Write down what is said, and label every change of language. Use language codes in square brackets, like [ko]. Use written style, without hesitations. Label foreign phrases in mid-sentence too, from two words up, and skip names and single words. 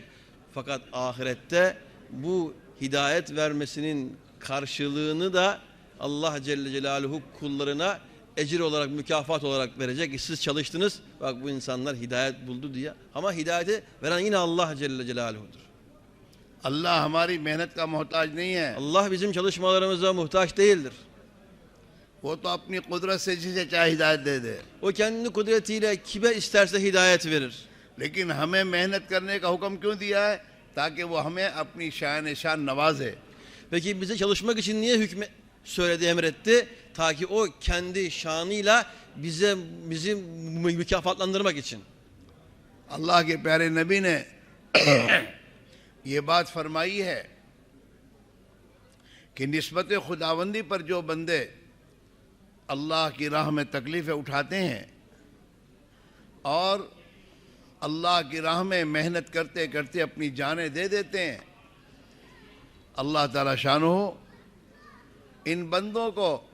[tr] Fakat ahirette bu hidayet vermesinin karşılığını da Allah Celle Celaluhu kullarına ecir olarak, mükafat olarak verecek. Siz çalıştınız, bak bu insanlar hidayet buldu diye. Ama hidayeti veren yine Allah Celle Celaluhu'dur. [hi] Allah हमारी मेहनत का मोहताज नहीं है। [tr] Allah bizim çalışmalarımıza muhtaç değildir. [hi] वो तो अपनी कुदरत से जिसे चाहे हिदायत दे दे। [tr] O kendi kudretiyle kime isterse hidayet verir. [hi] लेकिन हमें मेहनत करने का हुक्म क्यों दिया है? ताकि वो हमें अपनी शान नवाजे। [tr] Peki bize çalışmak için niye söyledi, emretti? Ta ki o kendi şanıyla bizi mükafatlandırmak için. [hi] अल्लाह के प्यारे नबी ने ये बात फरमाई है कि निस्बत खुदावंदी पर जो बंदे अल्लाह की राह में तकलीफ़ें उठाते हैं और अल्लाह की राह में मेहनत करते करते अपनी जानें दे देते हैं, अल्लाह ताला शानो इन बंदों को